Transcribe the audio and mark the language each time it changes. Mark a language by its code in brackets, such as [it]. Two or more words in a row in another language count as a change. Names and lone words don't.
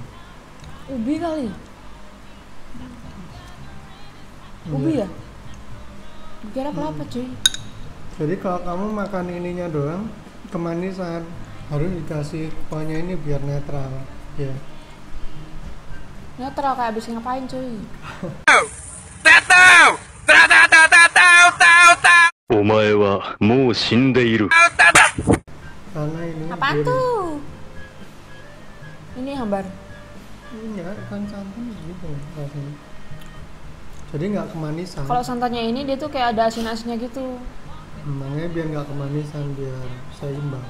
[id] ubi kali. Ubi Iya. ya? Kira kelapa cuy. Jadi kalau kamu makan ininya doang, kemanisan harus dikasih kuahnya ini biar netral, ya. Netral kayak abis ngapain cuy? [ja] お前はもう死んでいる。 [id] Karena ini Apaan tuh? Ini hambar. Iya, kan santan gitu rasanya. Jadi nggak kemanisan. Kalau santannya ini dia tuh kayak ada asin-asinnya gitu. Makanya biar nggak kemanisan, biar seimbang.